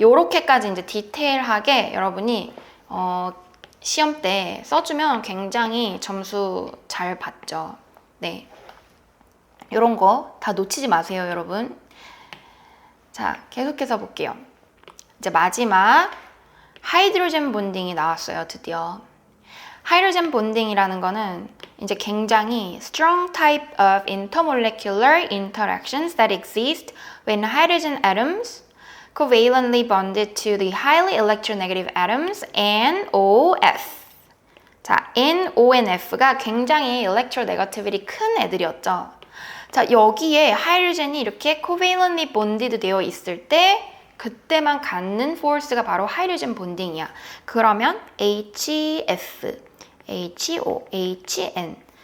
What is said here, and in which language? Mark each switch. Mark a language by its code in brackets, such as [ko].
[ko] 요렇게까지 이제 디테일하게 여러분이 시험 때 써주면 굉장히 점수 잘 받죠. 네, 요런 거 다 놓치지 마세요, 여러분. 자, 계속해서 볼게요. 이제 마지막 하이드로젠 본딩이 나왔어요, 드디어. 하이드로젠 본딩이라는 거는 이제 굉장히 [en] strong type of intermolecular interactions that exist when hydrogen atoms covalently bonded to the highly electronegative atoms NOF. [ko] 자, NONF가 굉장히 electronegativity 큰 애들이었죠. 자, 여기에 하이드로젠이 이렇게 covalently bonded 되어 있을 때 그때만 갖는 포스가 바로 하이드로젠 본딩이야. 그러면 HF, HO, HN.